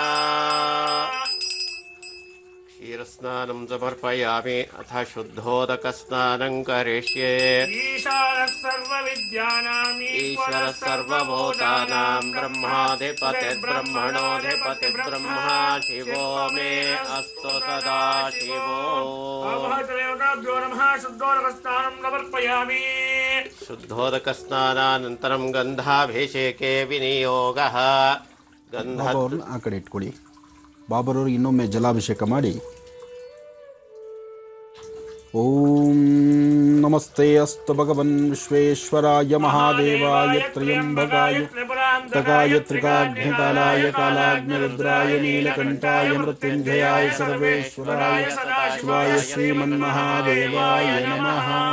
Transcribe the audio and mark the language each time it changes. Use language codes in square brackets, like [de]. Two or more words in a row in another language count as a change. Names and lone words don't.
[sa] ಕ್ಷೀರಸ್ನಾನಂ ಸಮರ್ಪಯಾಮಿ. ಅಥ ಶುದ್ಧೋದಕಸ್ನಾನಂ ಕರಿಷ್ಯೆ. ಈಶ್ವರ ಸರ್ವಭೂತಾನಾಂ ಬ್ರಹ್ಮಾಧಿಪತಿರ್ಬ್ರಹ್ಮಣೋಧಿಪತಿರ್ಬ್ರಹ್ಮ. ಶಿವೋ ಮೇ ಅಸ್ತು ಸದಾ ಶಿವೋ. ಶುದ್ಧೋದಕ ಸ್ನಾನಾನಂತರಂ ಗಂಧಾಭಿಷೇಕೆ ವಿನಿಯೋಗಃ. [kn] ಬಾಬಾವ್ರನ್ನ ಆ ಕಡೆ ಇಟ್ಕೊಳ್ಳಿ. ಬಾಬರವ್ರಿಗೆ ಇನ್ನೊಮ್ಮೆ ಜಲಾಭಿಷೇಕ ಮಾಡಿ. [sa] ಓಂ ನಮಸ್ತೆ ಅಸ್ತು ಭಗವನ್ ವಿಶ್ವೇಶ್ವರಾಯ ಮಹಾದೇವಾಯ ತ್ರ್ಯಂಬಕಾಯ ತಕಾಯ ತ್ರಿಕಾಗ್ನಿಕಾಲಾಯ ಕಾಲಾಗ್ನಿರುದ್ರಾಯ ನೀಲಕಂಠಾಯ ಮೃತ್ಯುಂಜಯಾಯ ಸರ್ವೇಶ್ವರಾಯ ಶಿವಾಯ ಶ್ರೀಮನ್ಮಹಾದೇವಾಯ ನಮಃ.